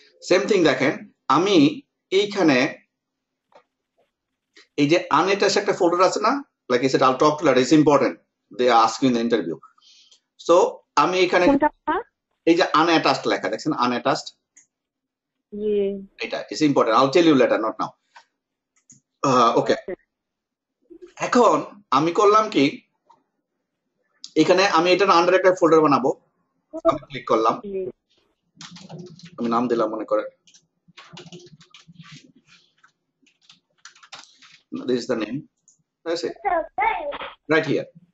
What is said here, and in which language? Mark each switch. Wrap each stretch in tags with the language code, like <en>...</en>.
<en>Same thing</en> <bn>দেখেন আমি এইখানে এই যে unattached একটা ফোল্ডার আছে না,</bn> <en>like I said, I'll talk to that. It's important. They ask you in the interview.</en> <bn>So আমি এখানে এই যে unattached লেখা দেখছেন, unattached. এটা</bn> <en>is important. I'll tell you later, not now. Okay.</en> <bn>এখন আমি করলাম কি, এখানে আমি এটার আন্ডার একটা ফোল্ডার বানাবো। আমি ক্লিক করলাম, আমি নাম দিলাম মনে করে,</bn> <en>this is the name. That's it. Right here.</en>